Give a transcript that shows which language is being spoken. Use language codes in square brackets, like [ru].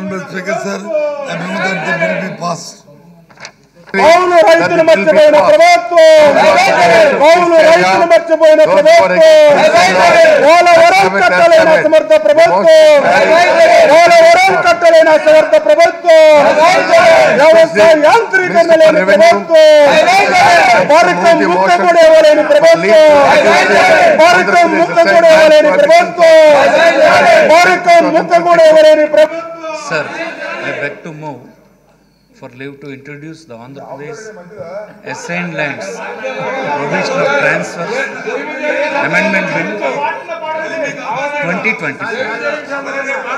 [en] Speaker, sir, I move that the bill be passed. [te] కౌలు రైతులు మర్చిపోయిన ప్రభుత్వం, కౌలు రైతులు మర్చిపోయిన ప్రభుత్వం, పోలవరం కట్టలేని అసమర్థ ప్రభుత్వం, పోలవరం కట్టలేని అసమర్థ ప్రభుత్వం, వ్యవసాయ యాంత్రీకరణ లేని ప్రభుత్వం, భారతం ముక్త కూడా ఇవ్వలేని ప్రభుత్వం, భారతం ముక్త కూడా ఇవ్వలేని ప్రభుత్వం, భారతం ముక్త కూడా ఇవ్వలేని ప్రభుత్వం. [en] Sir, I beg to move for leave to introduce the Andhra Pradesh Assigned Lands Provision of Transfer Amendment Bill 2024.